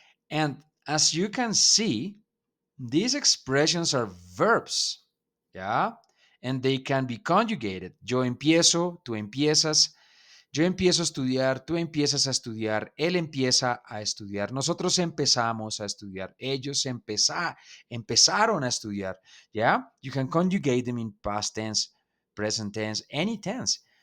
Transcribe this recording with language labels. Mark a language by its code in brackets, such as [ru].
[en] And as you can see, these expressions are verbs, yeah, and they can be conjugated. [es] Yo empiezo, tú empiezas, yo empiezo a estudiar, tú empiezas a estudiar, él empieza a estudiar, nosotros empezamos a estudiar, ellos empezaron a estudiar. ¿Ya? [en] You can conjugate them in past tense, present tense, any tense.